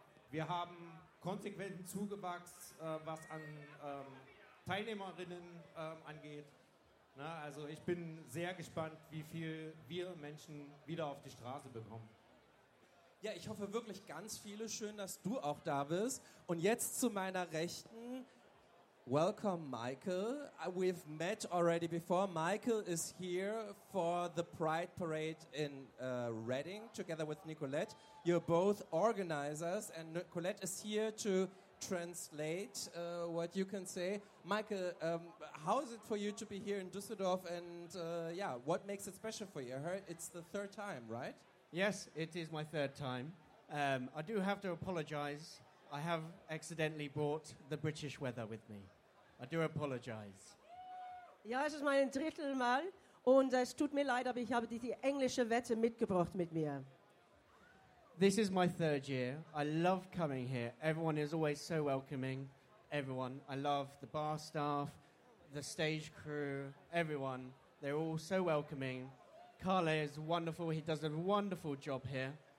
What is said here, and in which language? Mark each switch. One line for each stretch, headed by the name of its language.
German: Wir haben konsequenten Zugewachs, was an Teilnehmerinnen angeht. Na, also ich bin sehr gespannt, wie viel wir Menschen wieder auf die Straße bekommen. Ja, ich hoffe wirklich ganz viele. Schön, dass du auch da bist. Und jetzt zu meiner Rechten.
English: Welcome, Michael. We've met already before. Michael is here for the Pride Parade in Reading together with Nicolette. You're both organizers and Nicolette is here to translate what you can say. Michael, how is it for you to be here in Düsseldorf and what makes it special for you? I heard it's the third time, right? Yes, it is my third time. I do have to apologize. I have accidentally brought the British weather with me. I do apologize.
German: Ja, es ist mein drittes Mal und es tut mir leid, aber ich habe die englische Wette mitgebracht mit mir.
English: This is my third year. I love coming here. Everyone is always so welcoming. Everyone. I love the bar staff, the stage crew, everyone. They're all so welcoming. Carle is wonderful. He does a wonderful job here.